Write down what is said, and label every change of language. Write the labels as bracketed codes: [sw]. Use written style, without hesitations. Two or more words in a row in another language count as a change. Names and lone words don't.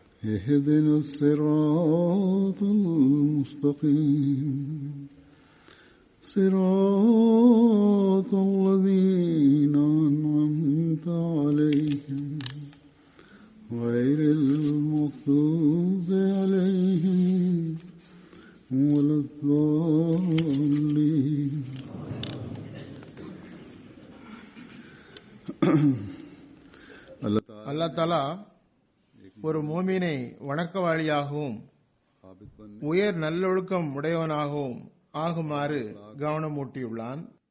[ar] اهدنا الصراط المستقيم صراط الذين أنعمت عليهم غير المغضوب عليهم ولا الضالين. [ta] அல்லாஹ் தஆலா ஒரு மோமினை வணக்கவாளியாகவும் உயர் நல்லொழுக்கம் உடையவனாகவும் ஆகுமாறு கவனமூட்டியுள்ளான்.